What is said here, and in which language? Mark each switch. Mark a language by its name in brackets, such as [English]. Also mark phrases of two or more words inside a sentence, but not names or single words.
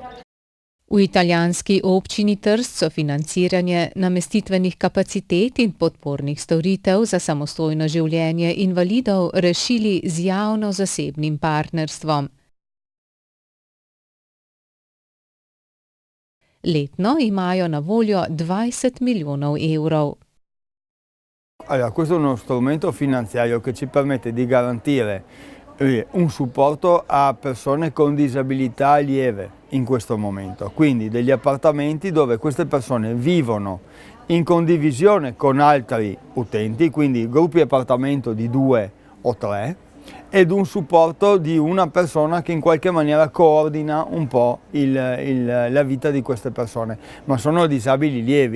[Slovenian] V italijanski občini Trst so financiranje namestitvenih kapacitet in podpornih storitev za samostojno življenje invalidov rešili z javno-zasebnim partnerstvom. Letno imajo na voljo 20 milijonov evrov. [Italian] Allora, questo è uno strumento finanziario che ci permette di garantire un supporto a persone con disabilità lieve in questo momento, quindi degli appartamenti dove queste persone vivono in condivisione con altri utenti, quindi gruppi appartamento di 2 o 3, ed un supporto di una persona che in qualche maniera coordina un po' la vita di queste persone, ma sono disabili lievi.